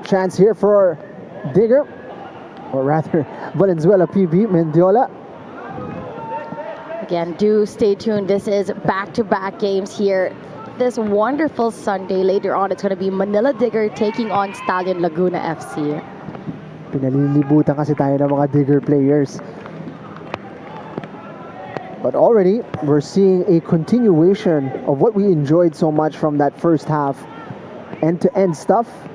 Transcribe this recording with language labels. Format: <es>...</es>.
<en>Chance here for Digger, or rather Valenzuela PB, Mendiola. Again, do stay tuned. This is back-to-back games here. This wonderful Sunday. Later on, it's going to be Manila Digger taking on Stallion Laguna FC.</en> <tl>Pinalilibutan kasi tayo ng mga Digger players.</tl> <en>But already, we're seeing a continuation of what we enjoyed so much from that first half. End-to-end stuff.</en>